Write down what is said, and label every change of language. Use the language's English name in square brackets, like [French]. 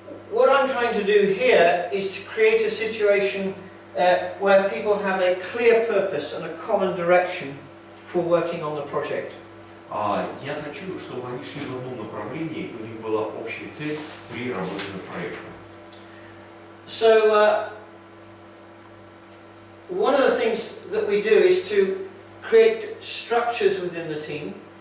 [English] What I'm trying to do here is to create a situation where people have a clear purpose and a common direction for working on the project. [Russian] Я хочу, чтобы они шли в одном направлении, и у них была общая цель при работе над проектом. [English] So one of the things that we do is to create structures within the team.